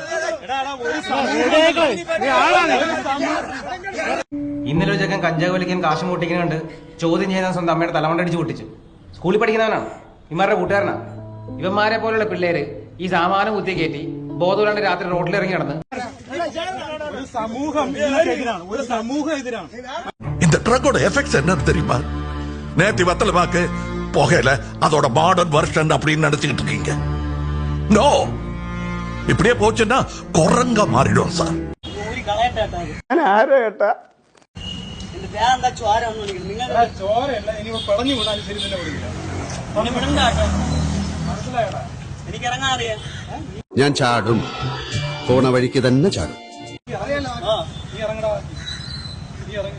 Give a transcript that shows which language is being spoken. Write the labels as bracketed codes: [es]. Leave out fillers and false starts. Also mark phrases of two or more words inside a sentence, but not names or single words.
[ml] ഇന്നലെ ഒരു ചെക്കൻ കഞ്ചാവ് വലിക്കാൻ കാശ് പൊട്ടിക്കുന്നുണ്ട്. ചോദ്യം ചെയ്യാൻ സ്വന്തം അമ്മയുടെ തലമണ്ടടിച്ച് പൊട്ടിച്ചു. സ്കൂളിൽ പഠിക്കുന്നവനാണ്, ഇമാരുടെ കൂട്ടുകാരനാണ്. ഇവന്മാരെ പോലുള്ള പിള്ളേര് ഈ സാമാനം കുത്തി കയറ്റി ബോധമില്ലാണ്ട് രാത്രി റോഡിലിറങ്ങി നടന്ന് ഒരു സമൂഹം ഇതിനെതിരാണ്, ഒരു സമൂഹം എതിരാണ്. [ta] இந்த ட்ரக்கோட எஃபெக்ட்ஸ் என்னன்னு தெரியுமா? நேத்தி வத்தல பாக்கு புகையில அதோட [en] modern version [ta] அப்படின்னு நினைச்சுக்கிட்டு இருக்கீங்க. நோ, இப்படியே போச்சுன்னா குரங்க மாறிடும் சார். [ml] ചോരയല്ല, ഇനി പടഞ്ഞു വിടാനും ശരി തന്നെ വിടില്ല. മനസ്സിലായടാ? എനിക്ക് ഇറങ്ങാൻ അറിയാം. ഞാൻ ചാടും, പോണ വഴിക്ക് തന്നെ ചാടും. നീ ഇറങ്ങടാ, നീ ഇറങ്ങി.